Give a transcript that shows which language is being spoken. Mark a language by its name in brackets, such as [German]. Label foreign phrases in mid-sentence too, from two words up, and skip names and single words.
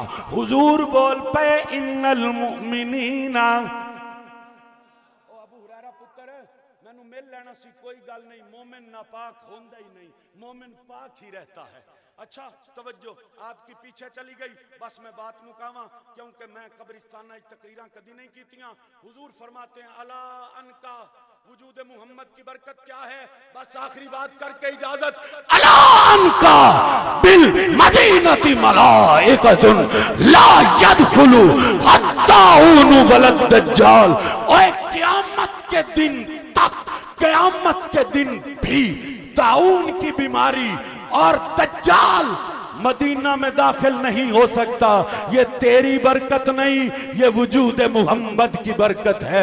[Punjabi] حضور بول پے [Arabic] ان المؤمنین. [Punjabi] او ابو ہریرہ پتر مینوں مل لینا سی, کوئی گل نہیں, مومن ناپاک ہوندا ہی نہیں, [Urdu] مومن پاک ہی رہتا ہے. اچھا توجہ, آپ کی پیچھے چلی گئی. [Punjabi] بس میں بات مکاواں کیونکہ میں قبرستانہ تقریراں کدی نہیں کیتیاں. [Urdu] حضور فرماتے ہیں الا انکا, وجود محمد کی برکت کیا ہے؟ بس آخری بات کر کے اجازت. [Arabic] الا انکا بالمدینۃ ملائکۃ لا يدخل الطاعون ولا الدجال. [Urdu] اوے قیامت کے دن تک, قیامت کے دن بھی طاعون کی بیماری اور دجال مدینہ میں داخل نہیں ہو سکتا. یہ تیری برکت نہیں, یہ وجود محمد کی برکت ہے.